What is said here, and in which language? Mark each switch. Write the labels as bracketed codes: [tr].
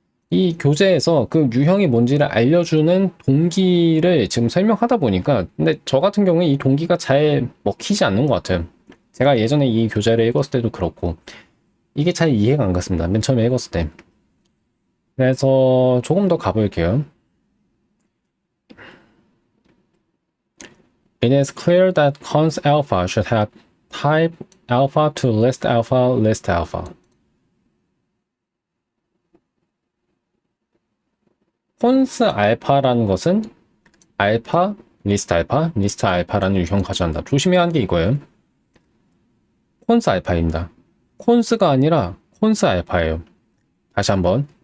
[ko] 이 교재에서 그 유형이 뭔지를 알려주는 동기를 지금 설명하다 보니까 근데 저 같은 경우에 이 동기가 잘 먹히지 않는 것 같아요. 제가 예전에 이 교재를 읽었을 때도 그렇고 이게 잘 이해가 안 갔습니다. 맨 처음에 읽었을 때. 그래서 조금 더 가볼게요. [en] It is clear that cons alpha should have type alpha to list alpha, list alpha. [ko] 콘스 알파라는 것은 알파, 리스트 알파라는 유형 가져간다. 조심해야 하는 게 이거예요. 콘스 알파입니다. 콘스가 아니라 콘스 알파예요. 다시 한번.